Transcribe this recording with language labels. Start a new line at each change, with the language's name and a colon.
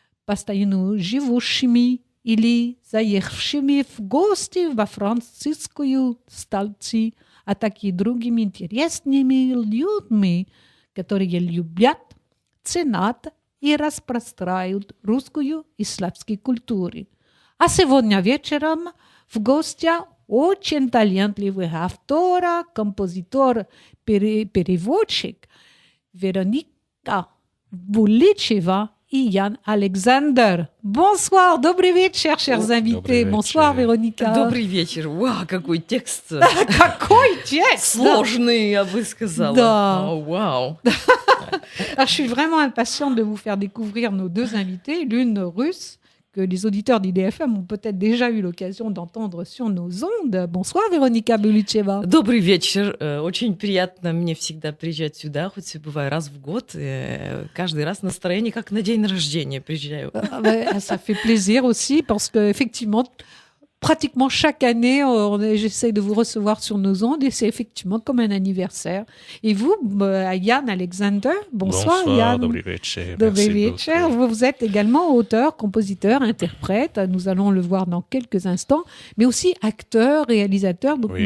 Russian: постоянно живущими или заехавшими в гости во французскую столицу, а также другими интересными людьми, которые любят, ценят и распространяют русскую и славянскую культуру. А сегодня вечером в гостях очень талантливый автор, композитор, переводчик Вероника Буличева и Ян Александр.
French: Bonsoir,
Russian: добрый вечер,
French: chers invités. Bonsoir, Véronica.
Russian: Добрый вечер. Вау, какой текст. Какой текст! Сложный, я бы сказала. Да. Oh, вау.
French: Alors, je suis vraiment impatiente de vous faire découvrir nos 2 invités, l'une russe, que les auditeurs d'IDFM ont peut-être déjà eu l'occasion d'entendre sur nos ondes. Bonsoir, Véronica Буличева.
Russian: Добрый вечер. Очень приятно мне всегда приезжать сюда, хоть и бываю раз в год. Каждый раз настроение как на день рождения приезжаю.
French: Ça fait plaisir aussi parce qu'effectivement, pratiquement chaque année, j'essaie de vous recevoir sur nos ondes et c'est effectivement comme un anniversaire. Et vous, Yann Alexander, bonsoir Yann.
Russian: Добрый вечер. Добрый вечер.
French: Vous êtes également auteur, compositeur, interprète, nous allons le voir dans quelques instants, mais aussi acteur, réalisateur, donc